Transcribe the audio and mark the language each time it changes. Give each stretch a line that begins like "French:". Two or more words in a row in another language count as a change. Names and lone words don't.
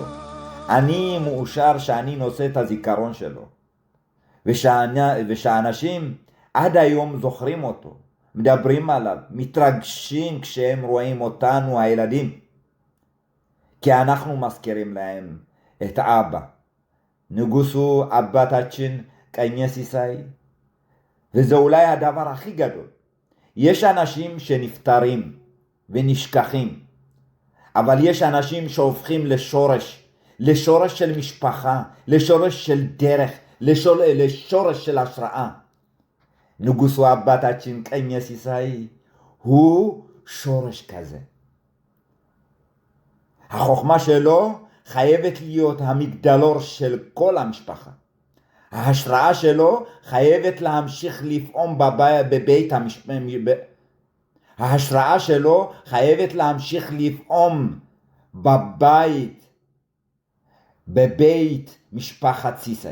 Hebrew: אני מאושר שאני נושא את הזיכרון שלו. ושאנשים עד היום זוכרים אותו, מדברים עליו, מתרגשים כשהם רואים אותנו הילדים. כי אנחנו מזכירים להם את אבא.
Amharic: ንጉሱ አባታችን ቀኘ ሲሳይ.
Hebrew: וזה אולי הדבר הכי גדול. יש אנשים שנפטרים ונשכחים, אבל יש אנשים שהופכים לשורש של משפחה, לשורש של דרך, לשורש של השראה.
Amharic: ንጉሱ አባታችን ቀኘ ሲሳይ
Hebrew: הוא שורש כזה. החוכמה שלו חייבת להיות המגדלור של כל המשפחה. ההשראה שלו חייבת להמשיך לפעום בבית ההשראה שלו חייבת להמשיך לפעום בבית משפחת סיסאי.